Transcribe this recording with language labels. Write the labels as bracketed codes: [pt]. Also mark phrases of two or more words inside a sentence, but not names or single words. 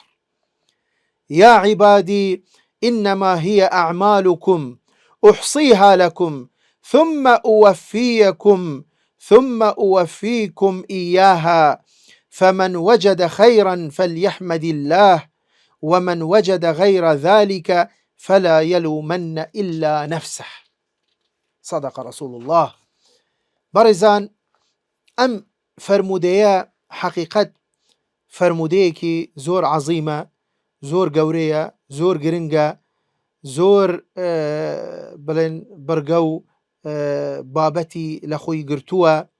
[ar] يا عبادي إنما هي أعمالكم أحصيها لكم ثم أوفيكم إياها، فمن وجد خيرا فليحمد الله ومن وجد غير ذلك فلا يلومن إلا نفسه. صدق رسول الله. [ckb] بەڕێزان، ئەم فەرموودەیە حەقیقەت فەرموودەیەکی زۆر عەزیمە، زۆر گەورەیە، زۆر گرنگە، زۆر بڵێن بەرگە و بابەتی لە خۆی گرتووە.